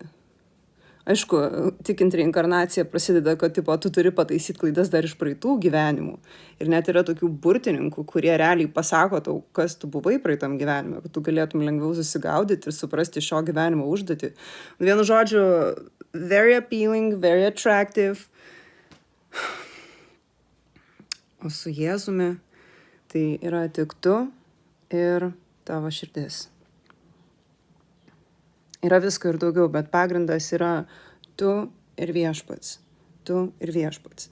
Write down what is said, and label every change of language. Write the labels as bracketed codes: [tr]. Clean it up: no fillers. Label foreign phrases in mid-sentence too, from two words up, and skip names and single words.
[lt] Aišku, tikint reinkarnacija prasideda, kad tipo, tu turi pataisyti klaidas dar iš praeitų gyvenimų. Ir net yra tokių burtininkų, kurie realiai pasako tau, kas tu buvai praeitam gyvenime, kad tu galėtum lengviau susigaudyti ir suprasti šio gyvenimo užduotį. Vienu žodžiu, [en] very appealing, very attractive. [lt] O su Jėzumi tai yra tik tu ir tavo širdis. Yra visko ir daugiau, bet pagrindas yra tu ir viešpats. Tu ir viešpats.